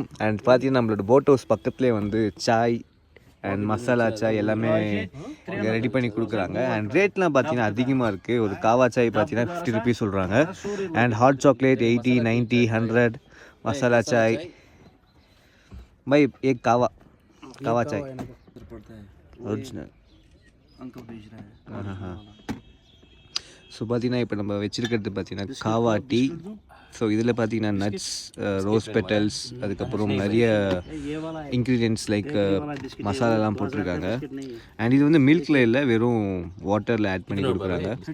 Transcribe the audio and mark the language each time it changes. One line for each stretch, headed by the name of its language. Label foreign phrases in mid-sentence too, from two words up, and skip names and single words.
Tamil: அண்ட் பார்த்தீங்கன்னா நம்மளோட
English: boat house
Tamil: பக்கத்துலேயே வந்து சாய் அண்ட் மசாலா சாய் எல்லாமே இங்கே ரெடி பண்ணி கொடுக்குறாங்க. அண்ட் ரேட்லாம் பார்த்தீங்கன்னா அதிகமாக இருக்குது. ஒரு காவா சாய் பார்த்தீங்கன்னா 50 rupees சொல்கிறாங்க.
English: and hot chocolate
Tamil: 80, 90, 100.
Hindi: मसाला चाय भाई एक कावा चाय ओरिजिनल हाँ.
Tamil: ஸோ பார்த்தீங்கன்னா இப்போ நம்ம வச்சுருக்கிறது பார்த்தீங்கன்னா காவா டீ. ஸோ இதில் பார்த்தீங்கன்னா நட்ஸ்,
English: rose petals,
Tamil: அதுக்கப்புறம் நிறைய
English: ingredients like
Tamil: மசாலாலாம் போட்டிருக்காங்க. அண்ட் இது வந்து மில்கில் இல்லை, வெறும் வாட்டரில் ஆட் பண்ணி கொடுக்குறாங்க.